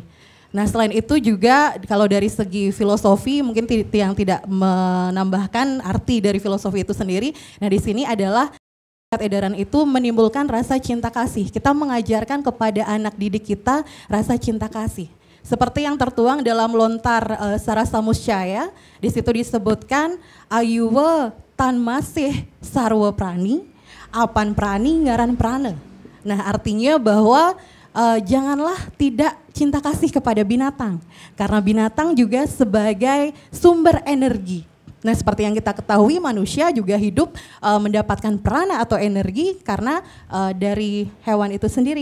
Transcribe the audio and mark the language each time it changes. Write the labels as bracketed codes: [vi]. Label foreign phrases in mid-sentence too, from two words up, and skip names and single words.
[id] Nah selain itu juga kalau dari segi filosofi mungkin yang tidak menambahkan arti dari filosofi itu sendiri. Nah di sini adalah edaran itu menimbulkan rasa cinta kasih. Kita mengajarkan kepada anak didik kita rasa cinta kasih. Seperti yang tertuang dalam lontar Sarasa Muscaya, di situ disebutkan [kaw] ayuwa tan masih sarwa prani, apan prani ngaran prana. [id] Nah artinya bahwa janganlah tidak cinta kasih kepada binatang, karena binatang juga sebagai sumber energi. Nah, seperti yang kita ketahui, manusia juga hidup mendapatkan prana atau energi karena dari hewan itu sendiri.